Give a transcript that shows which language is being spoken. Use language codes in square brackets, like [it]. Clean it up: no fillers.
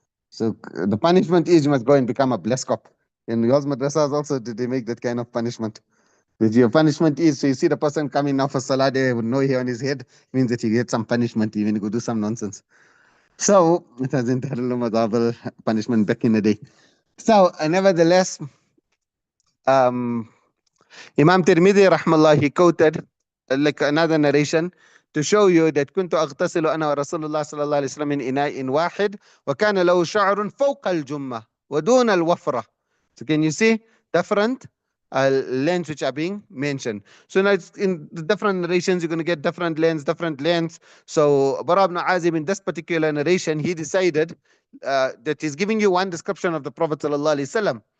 [en] So the punishment is you must go and become a blessed cop. In yours madrasas also, did they make that kind of punishment? Your punishment is, so you see the person coming now for salah there with no hair on his head, means that he gets some punishment, even he go do some nonsense. So it was entirely punishment back in the day. So nevertheless, Imam Tirmidhi rahmallah, he quoted like another narration to show you that [ar] كنت أغتسل أنا ورسول الله صلى الله عليه وسلم من إناء واحد وكان له شعر فوق الجمة ودون الوفرة. [en] So can you see different lengths which are being mentioned? So now in the different narrations, you're going to get different lengths. So Bara ibn Azib, in this particular narration, he decided that he's giving you one description of the Prophet sallallahu alaihi wasallam.